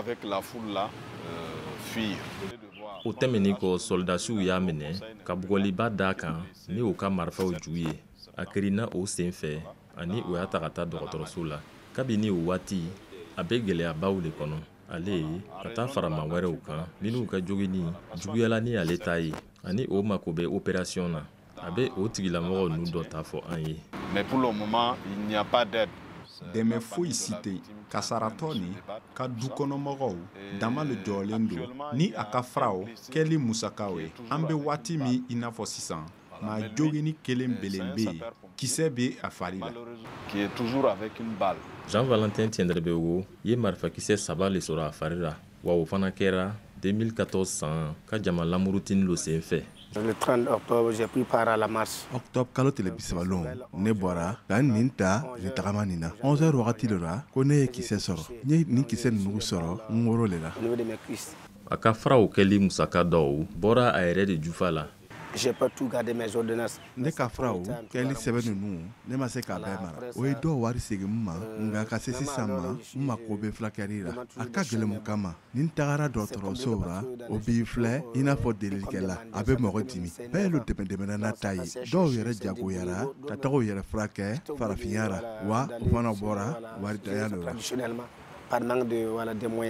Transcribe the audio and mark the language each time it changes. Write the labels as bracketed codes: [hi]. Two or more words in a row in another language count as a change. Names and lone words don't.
[bm] O tɛmɛni kɔ soldasiw y'a minɛ ka bugɔliba d'a kan ni o ka marifaw ju ye a kirina o senfɛ ani o y'a ta ka taa dɔgɔtɔrɔso la kabini o waati a bɛ gɛlɛyabaw de kɔnɔ ale ye ka taa farama wɛrɛw kan minnu ka jogini juguyala ni ale ta ye ani o mako bɛ opération na a bɛ o tigilamɔgɔ ninnu dɔ ta fɔ an ye. [fr] Mais pour le moment, il n'y a pas d'aide. [bm] Dɛmɛ foyi si tɛ kasaratɔ ni ka dukɔnɔmɔgɔw dama le jɔlen don ni a ka faraw kɛli musakaw ye an bɛ waati min i n'a fɔ sisan maa jogini kelen belen bɛ yen kisɛ bɛ a fari la. [fr] Qui est toujours avec une balle. [bm] Jean-Valentin Tiendrebewo ye marifakisɛ 3 le sɔrɔ a fari la wa o fana kɛra 2014 san ka jama lamurutini lo senfɛ. [fr] Le 30 octobre, j'ai pris part à la marche. [bm] Octobre kalo tile 30 ne bɔra ka nin ta nin tagama nin na 11h wagati de la ko ne ye kisɛ sɔrɔ n ye nin kisɛ ninnu sɔrɔ n woro le la. A ka faraw kɛli musaka dɔw bɔra a yɛrɛ de jufa la. [fr] J'ai pas tout gardé mes ordonnances. [bm] Ne ka faraw kɛli sɛbɛn ninnu ne ma se k'a bɛɛ mara o ye dɔw wari segin n ma nka ka se sisan ma n mako bɛ fulakɛli la a ka gɛlɛn mun kama ni n tagara dɔgɔtɔrɔsow la o b'i filɛ i n'a fɔ delilikɛla a bɛ mɔgɔ dimi bɛɛ ye lo dɛmɛ n'a ta ye dɔw yɛrɛ jagoyara ka taga u yɛrɛ furakɛ farafinya la wa o fana bɔra waridanya dɔ la.